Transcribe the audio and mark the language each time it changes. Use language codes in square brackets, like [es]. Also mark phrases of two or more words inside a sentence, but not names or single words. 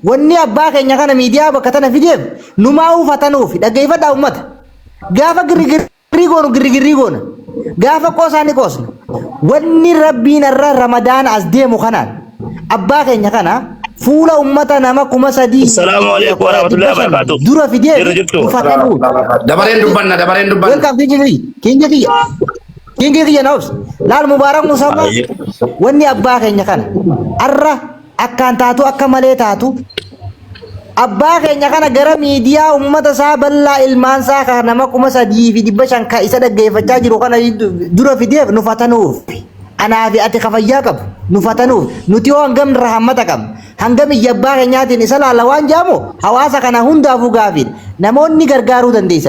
[om] Wanni abbaa keenya kana miidiyaa bakka tana fideef numaa uffatanuuf dhaggeeffadhaa uummata. Gaafa girrigirrii goonu girrigirrii goona. Gaafa qoosaa ni qoosna. Wanni rabbiin irra Ramadaan as deemu kanaan abbaa keenya kana fuula ummata nama 3,000. [ar] السلام عليكم ورحمة الله وبركاته. [om] Dura fideef uffatanuuf. Dabareen dubbanna dabareen dubbanna. Welcome Kingi Kiyya. Kingi Kiyya naus. Laal Mubaarak Musamma. Wanni abbaa keenya kana arra akkaan taatu akka malee taatu abbaa keenya kana gara miidiyaa ummata isaa bal'aa ilmaan isaa kan nama 3,500 ka isa dhaggeeffachaa jiru kana dura fideef nu fatanuuf anaa fi ati kafayyaa qabu nu fatanuuf nuti yoo hangam rahammata qabna hangam iyya abbaa keenyaatiin isa laala waan jaamu hawaasa kana hundaafuu gaafiin namoonni gargaaruu dandeessan.